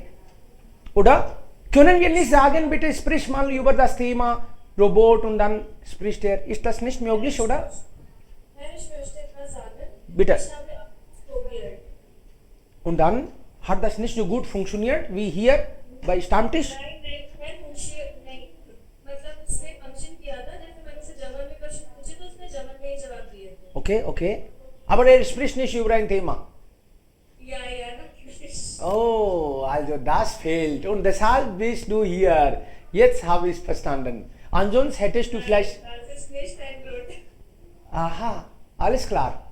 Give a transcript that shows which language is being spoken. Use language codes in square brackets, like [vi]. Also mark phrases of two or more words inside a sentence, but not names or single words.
[de] Oder? Können wir nicht sagen, bitte sprich mal über das Thema Robot und dann spricht er. Ist das nicht möglich, oder? Nein, ich möchte etwas sagen. Bitte. Ich habe auch probiert. Und dann hat das nicht so gut funktioniert wie hier bei Stammtisch. [hi] मैं पूछिए नहीं मतलब उसने फंक्शन किया था जैसे मैंने उसे जर्मन में क्वेश्चन पूछे तो उसने जर्मन में ही जवाब दिए थे [en] Okay, okay. [de] Aber er spricht nicht über ein Thema. या natürlich Oh, also das fehlt. Und deshalb bist du hier. Jetzt habe ich es verstanden. Ansonsten hättest du vielleicht. das ist nicht ein Grund Aha, alles klar.